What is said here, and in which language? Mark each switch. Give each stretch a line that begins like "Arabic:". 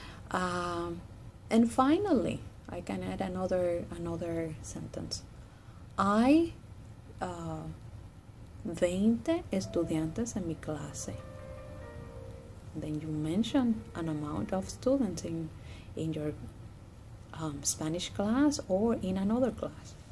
English: And finally, I can add another sentence.
Spanish: Hay 20 estudiantes en mi clase.
English: Then you mention an amount of students in your Spanish class or in another class.